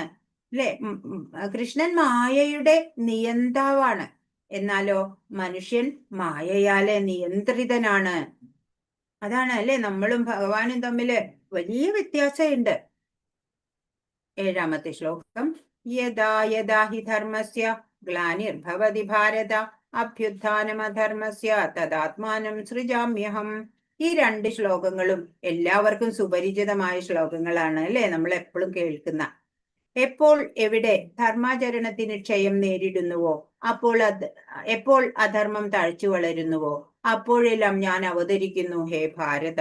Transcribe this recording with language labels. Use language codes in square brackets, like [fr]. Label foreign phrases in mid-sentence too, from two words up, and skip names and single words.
[ml] അല്ലെ? കൃഷ്ണൻ മായയുടെ നിയന്താവാണ്, എന്നാലോ മനുഷ്യൻ മായയാലെ നിയന്ത്രിതനാണ്. അതാണ് അല്ലെ, നമ്മളും ഭഗവാനും തമ്മില് വലിയ വ്യത്യാസമുണ്ട്. 7ാമത്തെ ശ്ലോകം. [sa] യഥാ യഥാ ഹി ധർമ്മസ്യ ഗ്ലാനിർഭവതി ഭാരത അഭ്യുത്ഥാനമധർമ്മസ്യ തദാത്മാനം സൃജാമ്യഹം. [ml] ഈ 2 ശ്ലോകങ്ങളും എല്ലാവർക്കും സുപരിചിതമായ ശ്ലോകങ്ങളാണ് അല്ലെ, നമ്മൾ എപ്പോഴും കേൾക്കുന്ന. എപ്പോൾ എവിടെ ധർമാചരണത്തിന് ക്ഷയം നേരിടുന്നുവോ, എപ്പോൾ അധർമ്മം തഴച്ചു വളരുന്നുവോ, അപ്പോഴെല്ലാം ഞാൻ അവതരിക്കുന്നു ഹേ ഭാരത.